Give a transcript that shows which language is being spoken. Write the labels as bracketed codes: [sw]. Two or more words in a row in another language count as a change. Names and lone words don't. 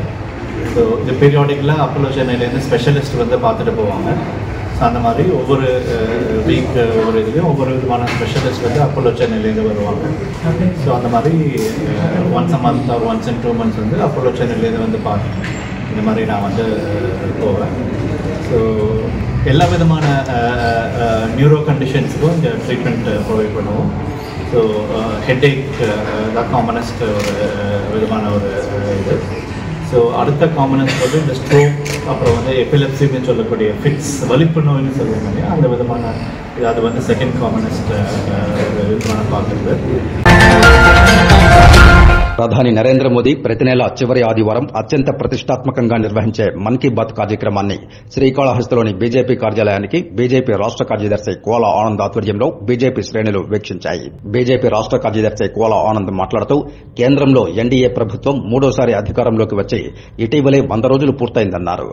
[ta] ஸோ இது பீரியாடிக்கலாக அப்போலோ சென்னையிலேருந்து ஸ்பெஷலிஸ்ட் வந்து பார்த்துட்டு போவாங்க. ஸோ அந்த மாதிரி ஒவ்வொரு வீக் ஒவ்வொரு இதுலேயும் ஒவ்வொரு விதமான ஸ்பெஷலிஸ்ட் வந்து அப்போலோ சென்னையிலேருந்து வருவாங்க. ஸோ அந்த மாதிரி [en] once a month or once in 2 months [ta] வந்து அப்போலோ சென்னையிலேருந்து வந்து பார்த்து இந்த மாதிரி நான் வந்து போவேன். ஸோ எல்லா விதமான [en] neuro conditions [ta] இந்த [en] treatment provide [ta] பண்ணுவோம். ஸோ ஹெட்ஏக் தான் காமனஸ்ட் ஒரு விதமான ஒரு இது. ஸோ அடுத்த காமனஸ்ட் வந்து இந்த ஸ்ட்ரோக், அப்புறம் வந்து எபிலெப்சின்னு சொல்லக்கூடிய ஃபிட்ஸ், வலிப்பு நோய்னு சொல்லுவாங்க இல்லையா, அந்த விதமான அது வந்து [en] second commonest [ta] விதமான பார்க்குறது. [te] ప్రధాని నరేంద్ర మోదీ ప్రతి నెల చివరి ఆదివారం అత్యంత ప్రతిష్టాత్మకంగా నిర్వహించే మన్ కీ బాత్ కార్యక్రమాన్ని శ్రీకాళహస్తిలోని బీజేపీ కార్యాలయానికి బీజేపీ రాష్ట కార్యదర్శి కోల ఆనంద్ ఆధ్వర్యంలో బీజేపీ శ్రేణులు వీక్షించాయి. బీజేపీ రాష్ట కార్యదర్శి కోల ఆనంద్ మాట్లాడుతూ కేంద్రంలో ఎన్డీఏ ప్రభుత్వం 3వసారి అధికారంలోకి వచ్చి ఇటీవలే 100 రోజులు పూర్తయిందన్నారు.